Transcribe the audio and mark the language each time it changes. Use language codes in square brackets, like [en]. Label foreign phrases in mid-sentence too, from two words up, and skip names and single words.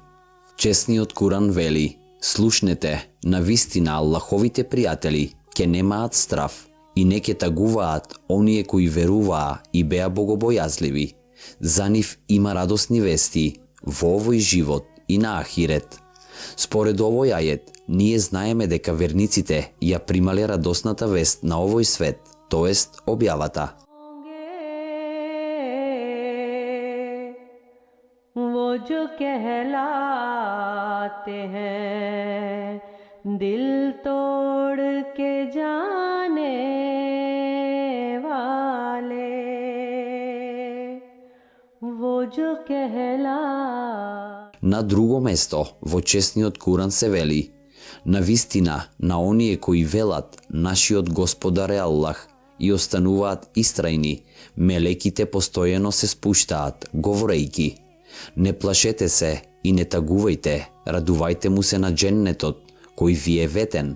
[mk] Чесниот Куран вели: слушнете, навистина Аллаховите пријатели ќе немаат страв и не ќе тагуваат оние кои веруваа и беа богобојазливи. За нив има радосни вести во овој живот и на ахирет. Според овој ајет, ние знаеме дека верниците ја примале радосната вест на овој свет, тоест објавата. [hi] वो जो कहलाते हैं दिल तोड़ के जाने वाले, वो जो कहला. [mk] На друго место во чесниот Куран се вели: навистина на оние кои велат нашиот Господар е Аллах и остануваат истрајни, мелеките постојано се спуштаат, говорејки: не плашете се и не тагувајте, радувајте му се на дженнетот, кој ви е ветен.